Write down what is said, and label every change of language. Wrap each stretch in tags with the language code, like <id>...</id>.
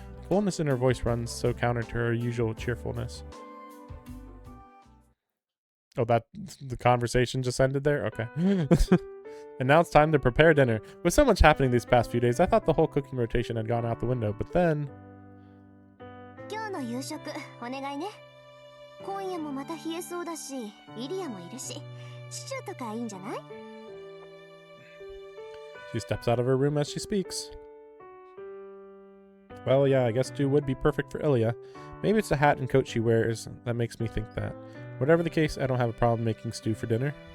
<en>The coolness in her voice runs so counter to her usual cheerfulness. Oh, the conversation just ended there? Okay. And now it's time to prepare dinner. With so much happening these past few days, I thought the whole cooking rotation had gone out the window, but then...</en> <ja>今日の夕食、お願いね。今夜もまた冷えそうだし、イリアもいるし、シチューとかいいんじゃない?</ja> <en>She steps out of her room as she speaks. Well, yeah, I guess stew would be perfect for Ilya. Maybe it's the hat and coat she wears that makes me think that. Whatever the case, I don't have a problem making stew for dinner.</en>